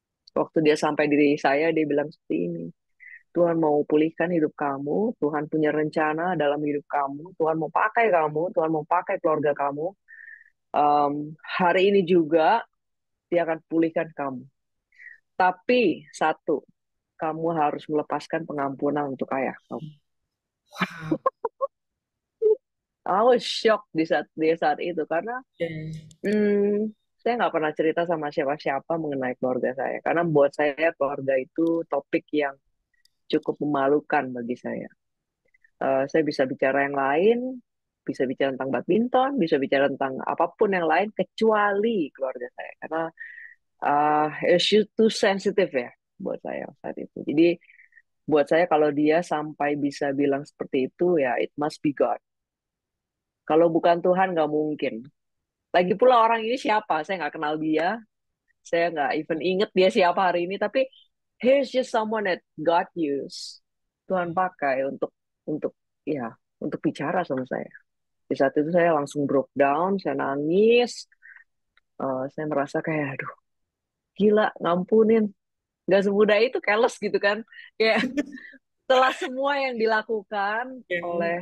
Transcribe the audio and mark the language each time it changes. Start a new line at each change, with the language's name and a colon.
Indonesian: Waktu dia sampai di saya, dia bilang seperti ini. Tuhan mau pulihkan hidup kamu, Tuhan punya rencana dalam hidup kamu, Tuhan mau pakai kamu, Tuhan mau pakai keluarga kamu. Em, hari ini juga dia akan pulihkan kamu. Tapi satu, kamu harus melepaskan pengampunan untuk ayah kamu. Wow.
English: I was shocked
Indonesian: di saat itu karena Oke. saya nggak pernah cerita sama siapa-siapa mengenai keluarga saya. Karena buat saya keluarga itu topik yang cukup memalukan bagi saya. Saya bisa bicara yang lain, bisa bicara tentang badminton, bisa bicara tentang apapun yang lain kecuali keluarga saya. Karena
English: issue too sensitive
Indonesian: ya buat saya saat itu. Jadi buat saya kalau dia sampai bisa bilang seperti itu ya
English: it must be God.
Indonesian: Kalau bukan Tuhan nggak mungkin. Lagi pula orang ini siapa? Saya nggak kenal dia. Saya nggak
English: even
Indonesian: inget dia siapa hari ini. Tapi
English: here's just someone that God use.
Indonesian: Tuhan pakai untuk ya untuk bicara sama saya. Di saat itu saya langsung
English: broke down,
Indonesian: saya nangis. Saya merasa kayak aduh gila ngampunin. Gak semudah itu keles gitu kan. Kayak setelah semua yang dilakukan oleh